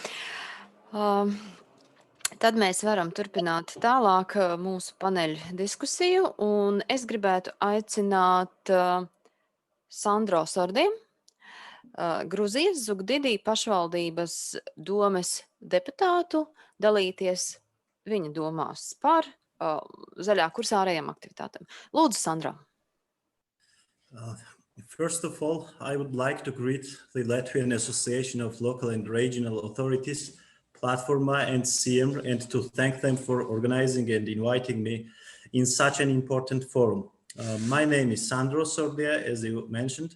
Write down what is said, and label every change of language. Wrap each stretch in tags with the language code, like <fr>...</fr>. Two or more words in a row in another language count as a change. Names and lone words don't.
<lv>Tad mēs varam turpināt tālāk mūsu paneļa diskusiju, un es gribētu aicināt Sandro Sordi, Gruzijas Zugdidi pašvaldības domes deputātu, dalīties viņa domās par zaļā kursa ārējām aktivitātēm. Lūdzu, Sandro.</lv> <en>First of all, I would like to greet the Latvian Association of Local and Regional Authorities, PLATFORMA and CEMR, and to thank them for organizing and inviting me in such an important forum. My name is Sandro Sordia, as you mentioned.</en>